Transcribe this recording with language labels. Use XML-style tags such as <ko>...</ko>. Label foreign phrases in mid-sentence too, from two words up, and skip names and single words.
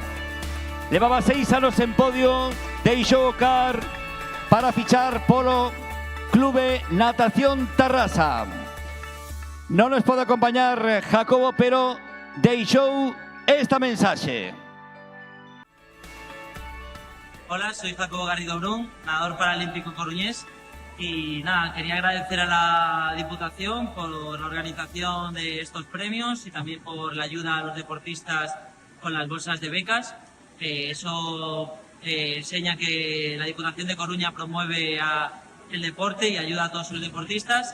<gl>Levaba 6 anos en podio, deixou o CAR para fichar polo Clube Natación Tarrasa. Non nos pode acompañar Jacobo, pero deixou esta mensaxe.</gl> <es>Hola, soy Jacobo Garrido Brun, nadador paralímpico coruñés. Y nada, quería agradecer a la Diputación por la organización de estos premios y también por la ayuda a los deportistas con las bolsas de becas. Eso enseña que la Diputación de Coruña promueve el deporte y ayuda a todos los deportistas.</es>